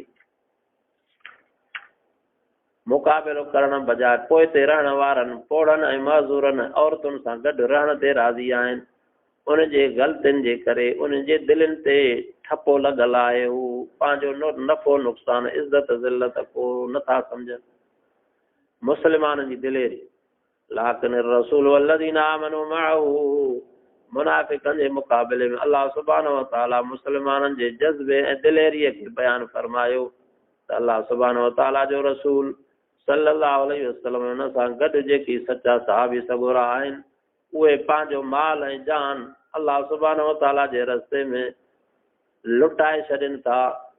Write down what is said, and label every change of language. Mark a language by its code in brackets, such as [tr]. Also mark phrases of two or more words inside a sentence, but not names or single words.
[sd] मुक़ाबिलो करण बजाए पोइ ते रहण वारनि पोड़नि ऐं मज़ूरनि औरतुनि सां गॾु रहण ते राज़ी आहिनि उनजे ग़लतियुनि जे करे उनजे दिलनि ते ठपो लॻल आहे हू पंहिंजो नफ़ो नुक़सान इज़त ज़िलत को नथा सम्झनि मुस्लमाननि जी दिलेरी लाकिन [ar] رسول والذين آمنوا معه [sd] मुनाफ़िकनि जे मुक़ाबिले में अलाह [ar] سبحانه وتعالى [sd] मुस्लमाननि जे जज़्बे ऐं दिलेरीअ खे बयानु फरमायो त अलाह [ar] سبحانه وتعالى [sd] जो रसूल [ar] صلى الله عليه وسلم [sd] हुन सां गॾु जेकी सचा सहाबी सॻोरा आहिनि उहे पंहिंजो माल ऐं जान अलाह [ar] سبحانه وتعالى [sd] जे रस्ते में लुटाए छॾनि था